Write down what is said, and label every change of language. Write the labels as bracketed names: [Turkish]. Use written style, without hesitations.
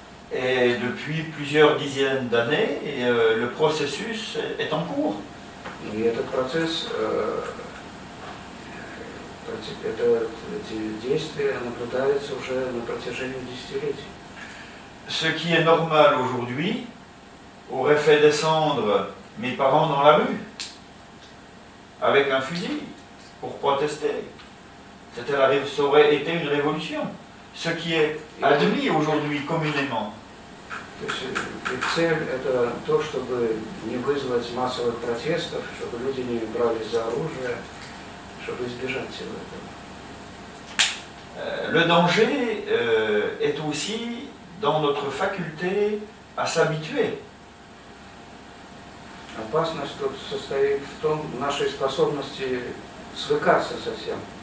[French] Et depuis plusieurs dizaines d'années, le processus est en cours. [Russian] И этот процесс, эти действия наблюдаются уже на протяжении десятилетий. [French] Ce qui est normal aujourd'hui aurait fait descendre mes parents dans la rue avec un fusil pour protester. Ça aurait été une révolution. Ce qui est admis aujourd'hui communément. [Russian] То есть цель – это то, чтобы не вызвать массовых протестов, чтобы люди не брались за оружие, чтобы избежать всего этого. [French] Le danger est aussi dans notre faculté à s'habituer. [Russian] Опасность тут состоит в том, в нашей способности свыкаться со всем.